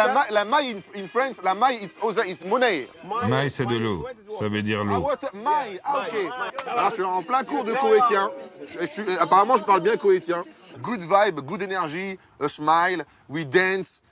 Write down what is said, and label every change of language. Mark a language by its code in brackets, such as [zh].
[en] La maille in French, la maille it's money. [fr] Maï, c'est de l'eau. Ça veut dire l'eau. Maille, ok. Alors, je suis en plein cours de koweïtien. Apparemment, je parle bien koweïtien. [en] Good vibe, good energy, a smile, we dance.